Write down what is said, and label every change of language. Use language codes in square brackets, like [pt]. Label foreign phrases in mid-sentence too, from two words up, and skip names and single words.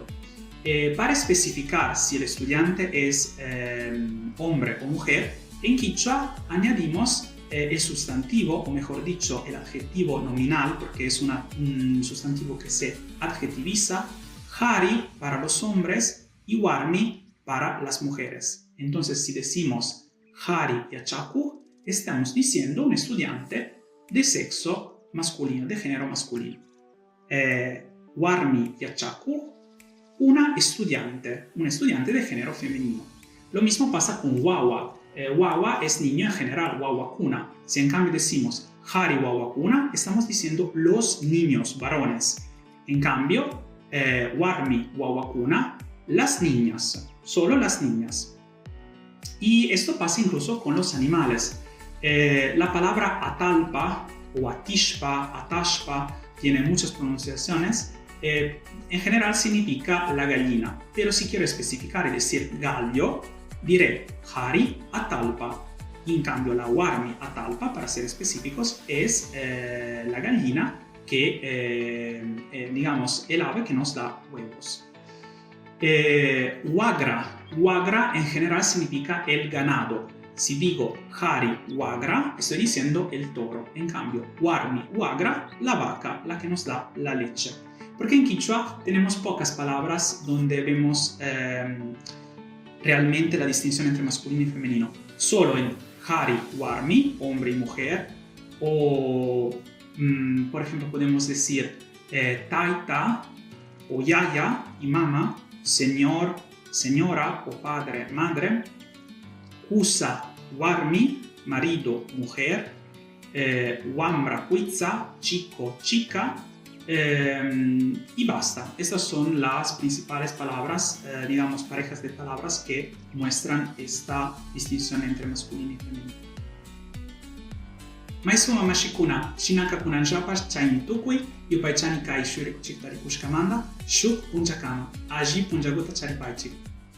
[es] Para especificar si el estudiante es hombre o mujer, en quichua añadimos el sustantivo, o mejor dicho, el adjetivo nominal, porque es un sustantivo que se adjetiviza, hari para los hombres y warmi para las mujeres. Entonces, si decimos [qu] hari yachaku, [es] estamos diciendo un estudiante de sexo masculino, de género masculino. [qu] Warmi yachaku, [es] un estudiante de género femenino. Lo mismo pasa con wawa. Wawa es niño en general, wawakuna. Si en cambio decimos [qu] hari wawakuna, [es] estamos diciendo los niños varones. En cambio, [qu] warmi wawakuna, [es] las niñas, solo las niñas. Y esto pasa incluso con los animales. La palabra atalpa o atishpa, atashpa, tiene muchas pronunciaciones. En general significa la gallina, pero si quiero especificar y decir gallo, diré [qu] hari atalpa. [es] En cambio, la [qu] warmi atalpa, [es] para ser específicos, es la gallina que, digamos, el ave que nos da huevos. Wagra en general significa el ganado. Si digo [qu] Hari Wagra, [es] estoy diciendo el toro. En cambio, [qu] Warmi Wagra, [es] la vaca, la que nos da la leche. Porque en quichua tenemos pocas palabras donde vemos realmente la distinción entre masculino y femenino. Solo en [qu] Hari Warmi, [es] hombre y mujer, o por ejemplo podemos decir taita o yaya y mama, señor, señora o padre, madre, [qu] kusa, warmi, [es] marido, mujer, [qu] wambra, cuizza, [es] chico, chica, y basta. Estas son las principales palabras, digamos, parejas de palabras que muestran esta distinción entre masculino y femenino. [qu] Maisuma mashikuna, shinaka kunan japas, chaini tukui, yupaichani kai shuri kuchiktari kushkamanda, shuk punchakama, aji punjaguta charipaichik.